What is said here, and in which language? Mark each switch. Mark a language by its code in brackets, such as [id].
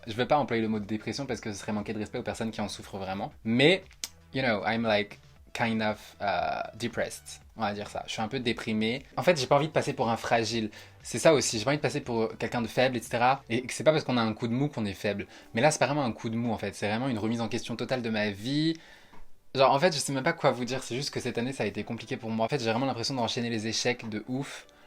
[fr] Je veux pas employer le mot de dépression parce que ce serait manquer de respect aux personnes qui en souffrent vraiment. [en] Mais, you know, I'm like kind of depressed. [fr] On va dire ça. Je suis un peu déprimé. En fait, j'ai pas envie de passer pour un fragile. C'est ça aussi. J'ai pas envie de passer pour quelqu'un de faible, etc. Et c'est pas parce qu'on a un coup de mou qu'on est faible. Mais là, c'est pas vraiment un coup de mou en fait. C'est vraiment une remise en question totale de ma vie. Genre, en fait, je sais même pas quoi vous dire. C'est juste que cette année, ça a été compliqué pour moi. En fait, j'ai vraiment l'impression d'enchaîner les échecs de ouf.